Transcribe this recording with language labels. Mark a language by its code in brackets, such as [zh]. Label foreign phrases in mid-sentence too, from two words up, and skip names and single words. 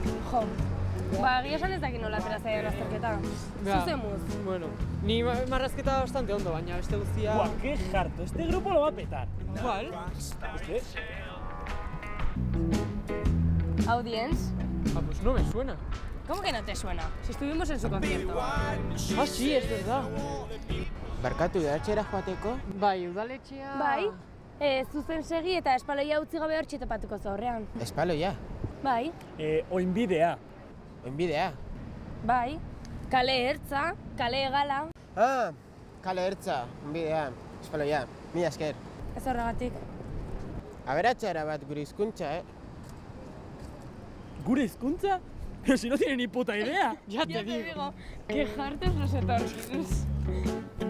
[eu] Jo, egia esan ez dakit nola atera zaidan azterketa. Zuzemuz. Bueno, ni marrazketa bastante ondo, baina beste guztia... Buah, [es] qué harto, este grupo lo va a petar. ¿Cuál? ¿Qué? Audience. Ah, pues no me suena. ¿Cómo que no te suena? Si estuvimos en su concierto. Ah, sí, es verdad. [eu] Barkatu, udaletxera joateko? Bai, udaletxea... Bai, zuzen segi eta espaloia utzi gabe hor txitopatuko zaurrean. Espaloia? Bai, Oinbidea. Oinbidea? bai. Kale ertza, kale egala. Ah, kale ertza, oinbidea, espaloia. Mila esker. Ez horregatik. Aberatxara bat gure hizkuntza, ¿Gure hizkuntza? [es] Pero si no tiene ni puta idea. Ya te digo. Qué hartos los etorkins.